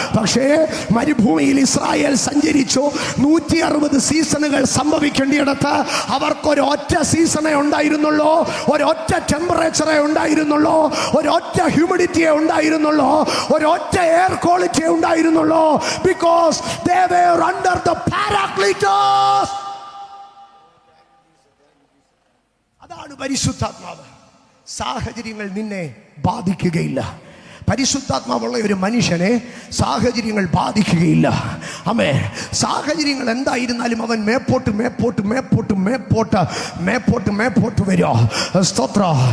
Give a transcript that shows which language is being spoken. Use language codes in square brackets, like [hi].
[ml] പക്ഷേ മരുഭൂമിയിൽ ഇസ്രായേൽ സഞ്ചരിച്ചു. 160 സീസണുകൾ സംഭവിക്കേണ്ടിയിടത്ത് അവർക്കൊരൊറ്റ സീസണേ ഉണ്ടായിരുന്നുള്ളൂ, ഒരൊറ്റ ടെമ്പറേച്ചറേ ഉണ്ടായിരുന്നുള്ളൂ, ഒരൊറ്റ ഹ്യൂമിഡിറ്റിയെ ഉണ്ടായിരുന്നുള്ളൂ, ഒരൊറ്റ എയർ ക്വാളിറ്റിയെ ഉണ്ടായിരുന്നുള്ളൂ. [en] Because they were under the Paracletos. [ml] അതാണ് പരിശുദ്ധാത്മാവ്. സാഹചര്യങ്ങൾ നിന്നെ ബാധിക്കുകയില്ല. പരിശുദ്ധാത്മാവുള്ള ഒരു മനുഷ്യനെ സാഹചര്യങ്ങൾ ബാധിക്കുകയില്ല. അമേ, സാഹചര്യങ്ങൾ എന്തായിരുന്നാലും അവൻ മേപ്പോട്ട് മേപ്പോട്ട് മേപ്പോട്ട് മേപ്പോട്ട് മേപ്പോട്ട് മേപ്പോട്ട് വരിക. സ്തോത്ര.